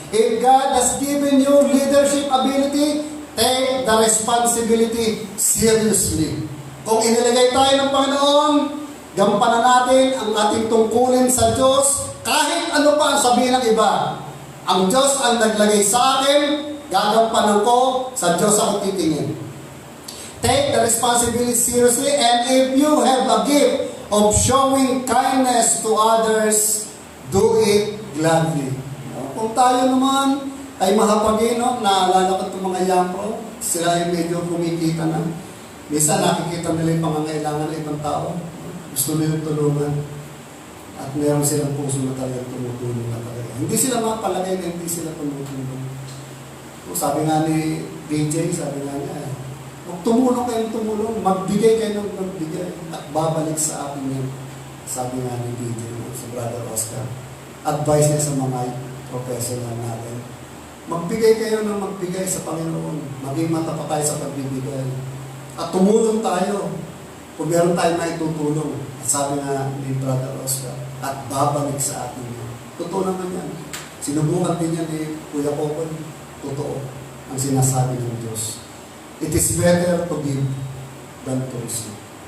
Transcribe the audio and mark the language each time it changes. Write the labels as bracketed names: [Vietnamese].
[English] If God has given you leadership ability, take the responsibility seriously. [Filipino] Kung inilagay tayo ng Panginoon, gampanan natin ang ating tungkulin sa Diyos, kahit ano pa ang sabihin ng iba. Ang Diyos ang naglagay sa akin, gagampanan ko, sa Diyos ako titingin. [English] Take the responsibility seriously, and if you have a gift of showing kindness to others, do it gladly. [Filipino] Kung tayo naman ay mahapagin, naalala ko itong mga yampro, sila ay medyo kumikita na. Minsan nakikita nila yung pangangailangan ng ibang tao. Gusto nila tulungan. At meron silang puso na talagang tumutulong na talaga. Hindi sila mapalagay na hindi sila tumutulong. Sabi nga ni DJ, sabi nga niya, kung tumulong kayong tumulong, magbigay kayo ng magbigay at babalik sa akin yun. Sabi nga ni DJ, si Brother Oscar. Advice niya sa mga professional natin. Magbigay kayo ng magbigay sa Panginoon. Maging matapat tayo sa pagbibigay. At tumulong tayo kung meron tayo na itutulong. At sabi nga ni Brother Oscar, at babalik sa atin yun. Totoo naman yan. Sinubukan din yan ni Kuya Popon. Totoo ang sinasabi ng Diyos. [English] It is better to give than to receive.